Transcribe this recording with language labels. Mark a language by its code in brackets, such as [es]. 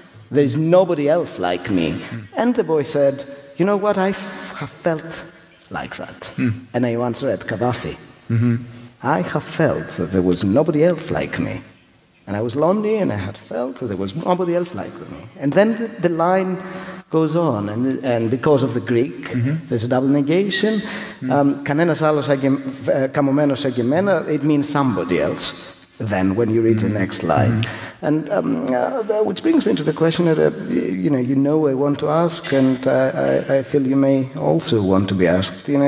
[en] There is nobody else like me. And the boy said, you know what, I have felt like that. And I once read Cavafy. I have felt that there was nobody else like me. And I was lonely, and I had felt that there was nobody else like me. And then the line goes on, and because of the Greek, there's a double negation. [el] Κανένας άλλος καμωμένος σαν και εμένα, [en] it means somebody else. Then, when you read the next line. And which brings me to the question that, you know I want to ask, and I feel you may also want to be asked.